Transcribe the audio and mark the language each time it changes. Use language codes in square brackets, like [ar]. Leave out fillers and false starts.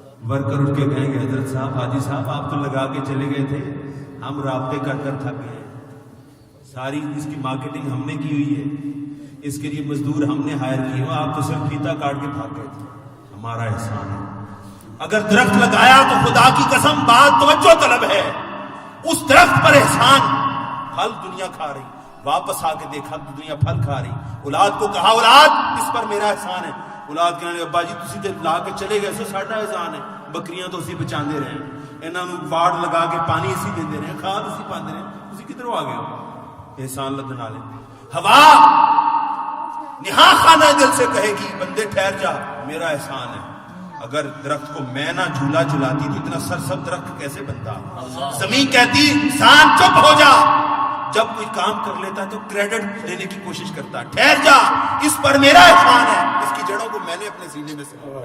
[ur] Worker اٹھ کے کہیں گے حضرت صاحب، حاجی صاحب آپ تو لگا کے چلے گئے تھے، ہم رابطے کر کر تھک گئے، ساری اس کی مارکیٹنگ ہم نے کی ہوئی ہے، اس کے لیے مزدور ہم نے ہائر کیے ہو، آپ تو صرف فیتا کاٹ کے بھاگ گئے تھے. ہمارا احسان ہے. اگر درخت لگایا تو خدا کی قسم بات توجہ طلب ہے، اس درخت پر احسان. پھل دنیا کھا رہی، واپس آ کے دیکھا تو دنیا پھل کھا رہی. اولاد کو کہا اولاد اس پر میرا احسان ہے. [pa] اولاد کہنے لگے ابا جی تسی تے لا کے چلے گئے، ساڈا احسان ہے. بکریاں تو اسی بچاندے رہے، انہاں نوں واڑ لگا کے پانی اسی دیندے رہے، کھاد اسی پاندے رہے، تسی کدھروں آ گئے ہو؟ احسان لدن والے. [ur] ہوا نہا خانہ دل سے کہے گی بندے ٹھہر جا، میرا احسان ہے. اگر درخت کو میں نہ جھولا جھلاتی تو اتنا سرسبز درخت کیسے بنتا؟ زمین کہتی انسان چپ ہو جا. جب کوئی کام کر لیتا تو کریڈٹ لینے کی کوشش کرتا، ٹھہر جا اس پر میرا احسان ہے، اس کی جڑوں کو میں نے اپنے سینے میں سے.